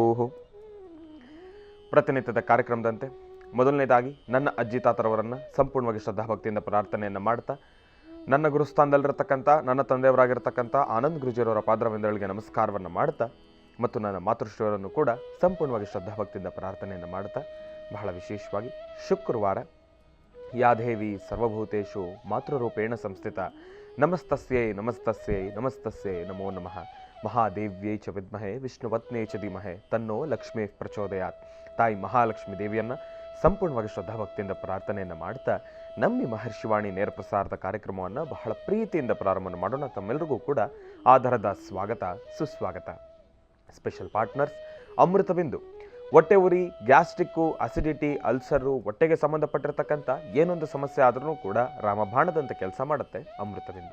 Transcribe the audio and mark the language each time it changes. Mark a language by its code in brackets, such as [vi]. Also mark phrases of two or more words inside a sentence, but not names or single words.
[kn] ಪ್ರತಿನಿತ್ಯದ ಕಾರ್ಯಕ್ರಮದಂತೆ ಮೊದಲನೇದಾಗಿ ನನ್ನ ಅಜ್ಜಿ ತಾತರವರನ್ನು ಸಂಪೂರ್ಣವಾಗಿ ಶ್ರದ್ಧಾಭಕ್ತಿಯಿಂದ ಪ್ರಾರ್ಥನೆಯನ್ನು ಮಾಡ್ತಾ, ನನ್ನ ಗುರುಸ್ಥಾನದಲ್ಲಿರತಕ್ಕಂಥ ನನ್ನ ತಂದೆಯವರಾಗಿರ್ತಕ್ಕಂಥ ಆನಂದ್ ಗುರುಜಿಯವರ ಪಾದರವಿಂದಗಳಿಗೆ ನಮಸ್ಕಾರವನ್ನು ಮಾಡ್ತಾ, ಮತ್ತು ನನ್ನ ಮಾತೃಶ್ರೀಯವರನ್ನು ಕೂಡ ಸಂಪೂರ್ಣವಾಗಿ ಶ್ರದ್ಧಾಭಕ್ತಿಯಿಂದ ಪ್ರಾರ್ಥನೆಯನ್ನು ಮಾಡ್ತಾ, ಬಹಳ ವಿಶೇಷವಾಗಿ ಶುಕ್ರವಾರ [sa] ಯಾ ದೇವಿ ಸರ್ವಭೂತೇಷು ಮಾತೃರೂಪೇಣ ಸಂಸ್ಥಿತ ನಮಸ್ತಸ್ಯೈ ನಮಸ್ತಸ್ಯೈ ನಮಸ್ತಸ್ಯೈ ನಮೋ ನಮಃ. ಮಹಾದೇವ್ಯೈ ಚ ವಿದ್ಮಹೆ ವಿಷ್ಣುವತ್ನೇ ಚ ಧೀಮಹಿ ತನ್ನೋ ಲಕ್ಷ್ಮೀ ಪ್ರಚೋದಯಾತ್. [kn] ತಾಯಿ ಮಹಾಲಕ್ಷ್ಮೀ ದೇವಿಯನ್ನು ಸಂಪೂರ್ಣವಾಗಿ ಶ್ರದ್ಧಾಭಕ್ತಿಯಿಂದ ಪ್ರಾರ್ಥನೆಯನ್ನು ಮಾಡ್ತಾ, ನಮ್ಮ ಮಹರ್ಷಿವಾಣಿ ನೇರ ಪ್ರಸಾರದ ಕಾರ್ಯಕ್ರಮವನ್ನು ಬಹಳ ಪ್ರೀತಿಯಿಂದ ಪ್ರಾರಂಭ ಮಾಡೋಣ. ತಮ್ಮೆಲ್ಲರಿಗೂ ಕೂಡ ಆಧಾರದ ಸ್ವಾಗತ ಸುಸ್ವಾಗತ. [en] special partners ಅಮೃತಬಿಂದು. [kn] ಹೊಟ್ಟೆ ಉರಿ, ಗ್ಯಾಸ್ಟ್ರಿಕ್ಕು, ಅಸಿಡಿಟಿ, ಅಲ್ಸರು, ಹೊಟ್ಟೆಗೆ ಸಂಬಂಧಪಟ್ಟಿರ್ತಕ್ಕಂಥ ಏನೊಂದು ಸಮಸ್ಯೆ ಆದ್ರೂ ಕೂಡ ರಾಮಬಾಣದಂತೆ ಕೆಲಸ ಮಾಡುತ್ತೆ ಅಮೃತಬಿಂದು.